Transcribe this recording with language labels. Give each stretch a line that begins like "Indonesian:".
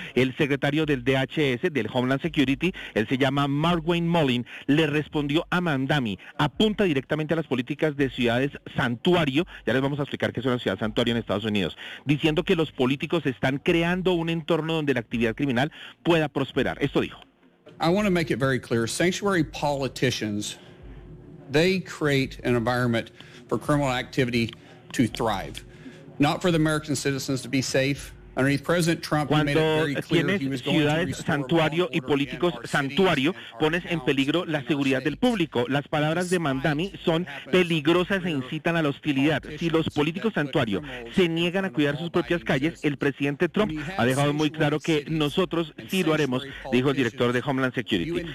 Spanish: El secretario del DHS, del Homeland Security, él se llama Mark Wayne Mullin, le respondió a Mamdani, apunta directamente a las políticas de ciudades santuario, ya les vamos a explicar qué es una ciudad santuario en Estados Unidos, diciendo que los políticos están creando un entorno donde la actividad criminal pueda prosperar. Esto dijo.
English: I want to make it very clear. Sanctuary politicians, they create an environment for criminal activity to thrive, not for the American citizens to be safe.
Spanish: Cuando tienes ciudades santuario y políticos santuario, pones en peligro la seguridad del público. Las palabras de Mamdani son peligrosas e incitan a la hostilidad. Si los políticos santuario se niegan a cuidar sus propias calles, el presidente Trump ha dejado muy claro que nosotros sí lo haremos, dijo el director de Homeland Security.